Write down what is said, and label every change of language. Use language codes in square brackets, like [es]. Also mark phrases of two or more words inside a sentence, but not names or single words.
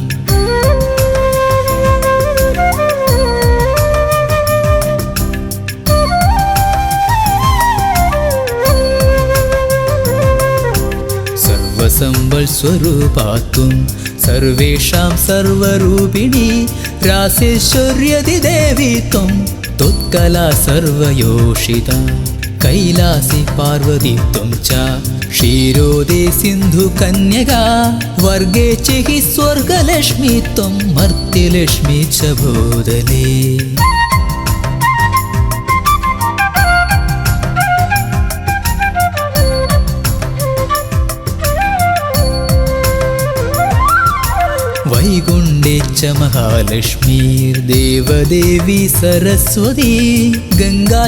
[sa] സർവസംവത്സ്വരൂപാത്വം സർവേഷാം സർവരൂപിണി രാസേശ്വര്യതി ദേവി ത്വം ത്വത്കലാ സർവയോഷിത कैलासी पार्वती त्वं च क्षीरोदे सिन्धुकन्यका वर्गे च हि स्वर्गलक्ष्मी त्वं मर्त्यलक्ष्मी च भूतले वैकुण्ठे च महालक्ष्मीर्देवदेवी सरस्वती गङ्गा